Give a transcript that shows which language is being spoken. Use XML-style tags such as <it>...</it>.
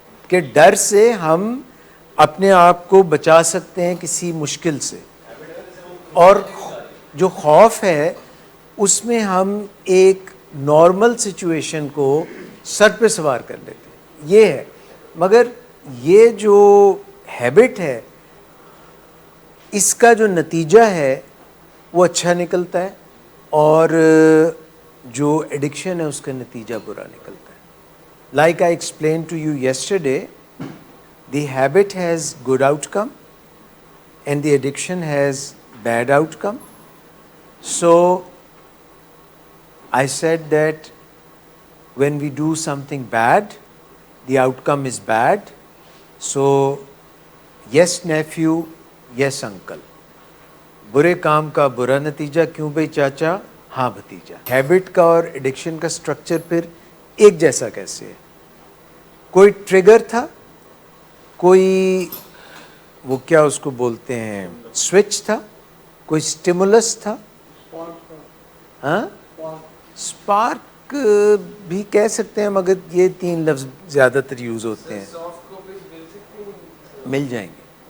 <ur>کہ ڈر سے ہم اپنے آپ کو بچا سکتے ہیں کسی مشکل سے، اور جو خوف ہے اس میں ہم ایک نارمل سچویشن کو سر پہ سوار کر لیتے ہیں، یہ ہے. مگر یہ جو ہیبٹ ہے اس کا جو نتیجہ ہے وہ اچھا نکلتا ہے، اور جو ایڈکشن ہے اس کا نتیجہ برا نکلتا ہے.</ur> <en>Like I explained to you yesterday, the habit has good outcome and the addiction has bad outcome. So I said that when we do something bad, the outcome is bad. So yes nephew, yes uncle.</en> <ur>برے کام کا برا نتیجہ، کیوں بھائی چاچا؟ ہاں بھتیجا. Habit کا اور ایڈکشن کا سٹرکچر پھر ایک جیسا کیسے ہے؟ کوئی ٹریگر تھا، کوئی وہ کیا اس کو بولتے ہیں سوئچ تھا، کوئی سٹیمولس تھا، ہاں اسپارک بھی کہہ سکتے ہیں، مگر یہ 3 لفظ زیادہ تر یوز ہوتے ہیں. مل جائیں گے.</ur>